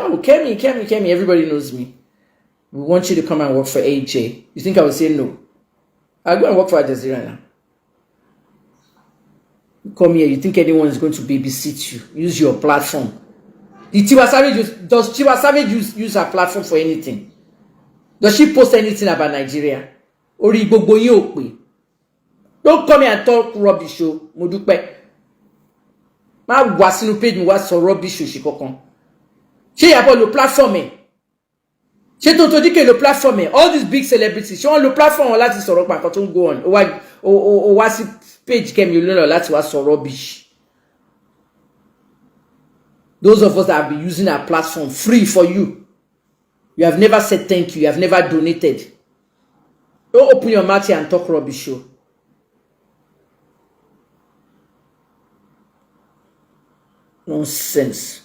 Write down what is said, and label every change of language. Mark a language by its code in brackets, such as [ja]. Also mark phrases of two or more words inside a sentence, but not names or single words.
[en] Oh, Kemi, everybody knows me. We want you to come and work for AJ. You think I will say no? I'll go and work for Al Jazeera now. You come here, you think anyone is going to babysit you? Use your platform. Does Tiwa Savage use her platform for anything? Does she post anything about Nigeria? [yo] Ori gbogbo yin o pe. Don't come here and talk rubbish o, mo dúpẹ́. Ma wá sínú page mi wá sọ rubbish o ṣe kankan. Ṣé Iyàbọ̀ lo platform ẹ̀? Ṣé Tønto Dìkeh lo platform ẹ̀? [en] All these big celebrities, [yo] ṣé wọ́n lo platform wọn láti sọ̀rọ̀ pa nǹkan tó ń [en] go on? [yo] O wá sí page Kemi Olónà láti wá sọ rubbish. [en] Those of us that have been using our platform free for you, you have never said thank you. You have never donated. Don't open your mouth here and talk rubbish. Nonsense.